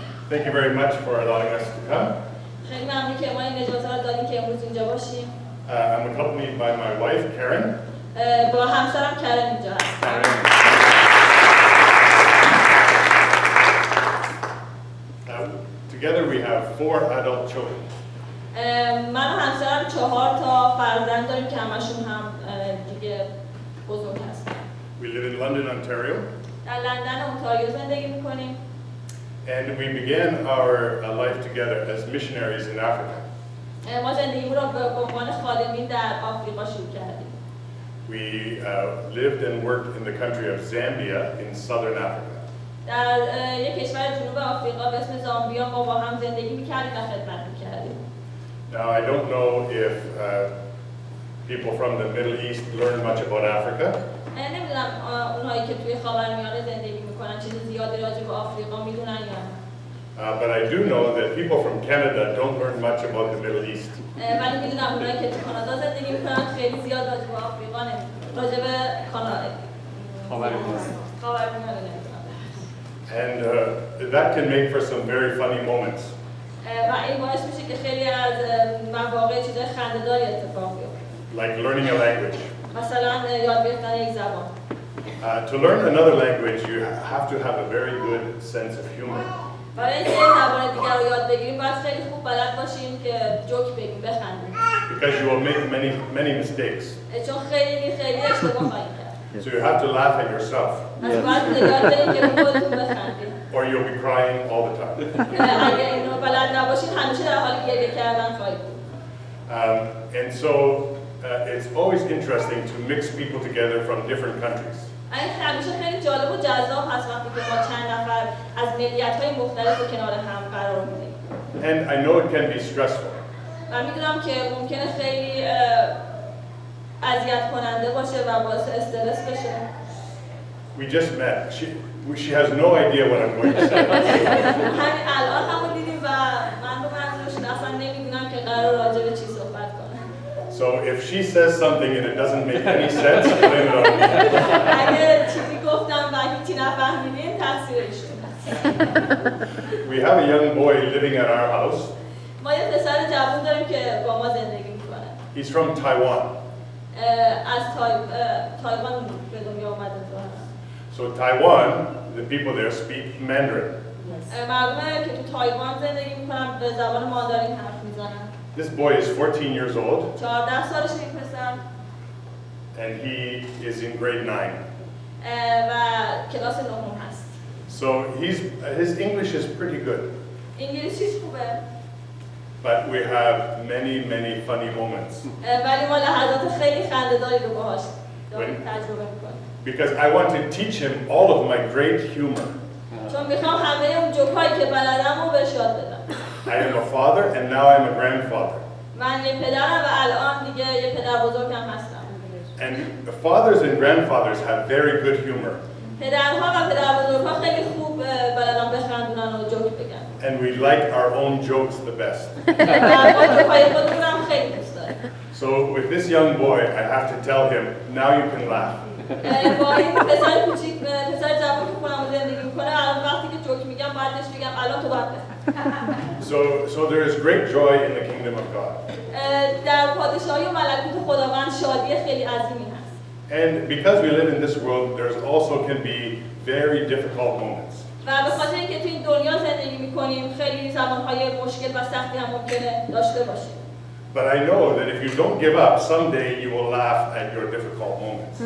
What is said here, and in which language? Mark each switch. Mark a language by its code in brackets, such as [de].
[en] Thank you very much for allowing us to come. [fa] خیلی ممنون که ما این اجازه رو دادیم که امروز اینجا باشیم. [en] I'm accompanied by my wife, Karen. [fa] با همسرم کرن اینجا هستم. [en] Together we have 4 adult children. [fa] من و همسرم 4 تا فرزند داریم که همشون هم دیگه بزرگ هستن. [en] We live in London, Ontario. [fa] در لندن اونتاریو زندگی میکنیم. [en] And we began our life together as missionaries in Africa. [fa] ما زندگیمون رو به عنوان خادمین در آفریقا شروع کردیم. [en] We lived and worked in the country of Zambia in southern Africa. [fa] در یک کشور جنوب آفریقا به اسم زامبیا ما با هم زندگی میکردیم و خدمت میکردیم. [en] Now I don't know if people from the Middle East learn much about Africa. [fa] نمیدونم اونهایی که توی خاورمیانه زندگی میکنن چیز زیادی راجع به آفریقا میدونن یا نه. [en] But I do know that people from Canada don't learn much about the Middle East. [fa] ولی میدونم اونهایی که تو کانادا زندگی میکنن خیلی زیاد راجع به آفریقا نمیدونن. راجع به خاورمیانه نمیدونن. [en] And that can make for some very funny moments. [fa] و این باعث میشه که خیلی از مواقع چیزای خنده‌داری اتفاق بیفته. [en] Like learning a language. [fa] مثلا یاد گرفتن یک زبان. [en] To learn another language, you have to have a very good sense of humor. [fa] برای اینکه زبان دیگر رو یاد بگیریم باید خیلی خوب بلد باشیم که جوک بگیم بخندیم. [en] Because you will make many mistakes. [fa] چون خیلی اشتباه خواهیم کرد. [en] So you have to laugh at yourself. [fa] از باید یاد بگیریم که خودتون بخندیم. [en] Or you'll be crying all the time. [fa] اگه اینو بلد نباشید همیشه در حال گریه کردن خواهید بود. [en] And so it's always interesting to mix people together from different countries. [fa] همیشه خیلی جالب و جذاب هست وقتی که ما چند نفر از ملیت‌های مختلف رو کنار هم قرار میدیم. [en] And I know it can be stressful. [fa] و میدونم که ممکنه خیلی اذیت کننده باشه و باعث استرس بشه. [en] We just met. She has no idea what I'm going to say. [fa] همین الان همون دیدیم و من رو منظورشون اصلا نمیدونم که قرار راجع به چی صحبت کنم. [en] So if she says something and it doesn't make any sense, blame it on me. [fa] اگه چیزی گفتم و هیچی نفهمیدین تقصیر ایشون است. [en] We have a young boy living at our house. [fa] ما یه پسر جوان داریم که با ما زندگی میکنه. [en] He's from Taiwan. [fa] از تایوان به دنیا اومده. [en] So Taiwan, the people there speak Mandarin. [fa] مردمه که تو تایوان زندگی میکنن به زبان ماندارین حرف میزنن. [en] This boy is 14 years old. [fa] 14 سالشه این پسر. [en] And he is in grade 9. [fa] و کلاس نهم هست. [en] So his English is pretty good. [fa] انگلیسیش خوبه. [en] But we have many funny moments. [fa] ولی ما لحظات خیلی خنده‌داری رو باهاش تجربه میکنیم. [en] Because I want to teach him all of my great humor. [fa] چون میخوام همه اون جوکایی که بلدم رو بهش یاد بدم. [en] I am a father and now I'm a grandfather. [fa] من یه پدرم و الان دیگه یه پدر بزرگم هستم. [en] And the fathers and grandfathers have very good humor. [fa] پدرها و پدر بزرگها خیلی خوب بلدن بخندونن و جوک بگن. [en] And we like our own jokes the best. [fa] ما جوکای خودمون هم خیلی دوست داریم. [en] So with this young boy, I have to tell him, now you can laugh. [fa] با این پسر کوچیک پسر جوان که خونم زندگی میکنه الان وقتی که جوک میگم باید بهش بگم الان تو باید بخند. [en] So there is great joy in the kingdom of God. [fa] در پادشاهی و ملکوت خداوند شادی خیلی عظیمی هست. [en] And because we live in this world, there's also can be very difficult moments. [fa] و به خاطر اینکه تو این دنیا زندگی میکنیم خیلی زمانهای مشکل و سختی هم ممکنه داشته باشیم. [en] But I know that if you don't give up, someday you will laugh at your difficult moments.